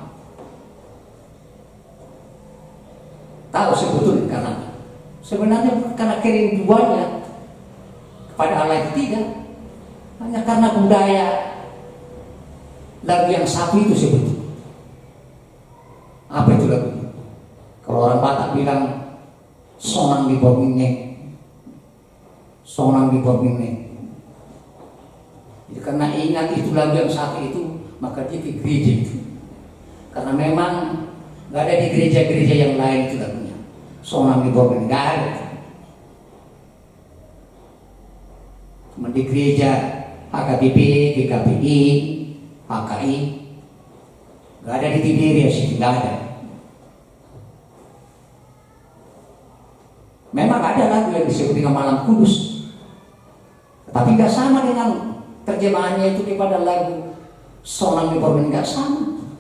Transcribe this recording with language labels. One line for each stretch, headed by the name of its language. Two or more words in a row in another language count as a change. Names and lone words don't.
Indonesian: Tahu sebetulnya karena sebenarnya karena kerinduannya kepada Allah itu tidak, hanya karena budaya lagu yang satu itu sebetulnya. Apa itu lagu? Kalau orang Batak bilang sonang di bormine, sonang di bormine. Jadi karena ingat itu lagu yang satu itu, maka dia ke gereja itu. Karena memang nggak ada di gereja-gereja yang lain itu lagunya. Sonang di bormine nggak ada. Cuma di gereja HKBP, GKPI, HKI, nggak ada di Tiberias itu, nggak ada. Memang ada lagu yang disebut dengan Malam Kudus, tapi nggak sama dengan terjemahannya itu kepada lagu Sonang di Bormine, nggak sama.